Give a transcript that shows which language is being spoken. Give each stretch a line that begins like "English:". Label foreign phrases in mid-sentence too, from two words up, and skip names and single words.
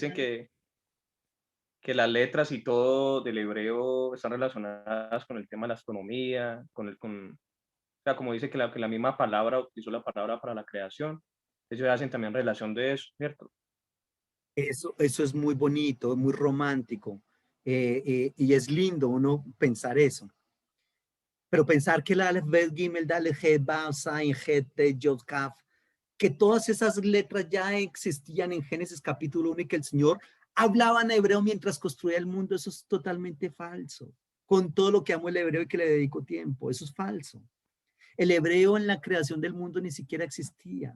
Spanish: dicen que las letras y todo del hebreo están relacionadas con el tema de la astronomía, o sea, como dice que la misma palabra utilizó la palabra para la creación. Ellos hacen también relación de eso, ¿cierto? eso es muy bonito, muy romántico, y es lindo uno pensar eso. Pero pensar que la Aleph, Bet, Gimel, Dalet, Het, Vav, Zayin, Het, Tet, Yod, Kaf, que todas esas letras ya existían en Génesis capítulo 1 y que el Señor hablaba en hebreo mientras construía el mundo, eso es totalmente falso. Con todo lo que amo el hebreo y que le dedico tiempo, eso es falso. El hebreo en la creación del mundo ni siquiera existía.